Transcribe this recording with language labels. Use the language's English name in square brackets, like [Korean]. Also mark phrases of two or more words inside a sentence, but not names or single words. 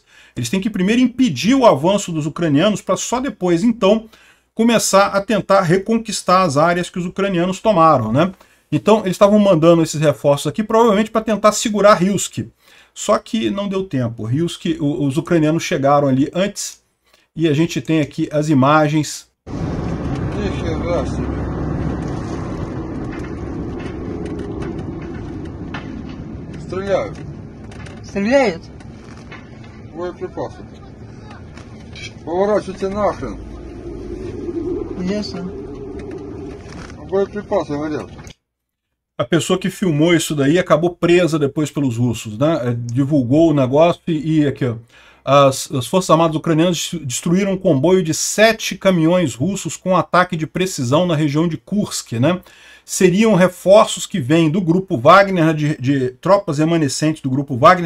[Portuguese] Eles têm que primeiro impedir o avanço dos ucranianos para só depois, então, começar a tentar reconquistar as áreas que os ucranianos tomaram, né? Então, eles estavam mandando esses reforços aqui, provavelmente para tentar segurar Hilsk. Só que não deu tempo. Hilsk, os ucranianos chegaram ali antes, e a gente tem aqui as imagens. [Russian] Стреляют? Боеприпасы. Поворачивайте нахрен. Ясно. Боеприпасы горят. [Portuguese] A pessoa que filmou isso daí acabou presa depois pelos russos, né? Divulgou o negócio e aqui, ó, as Forças Armadas Ucranianas destruíram um comboio de 7 caminhões russos com ataque de precisão na região de Kursk, né? Seriam reforços que vêm do Grupo Wagner, né, de tropas remanescentes do Grupo Wagner.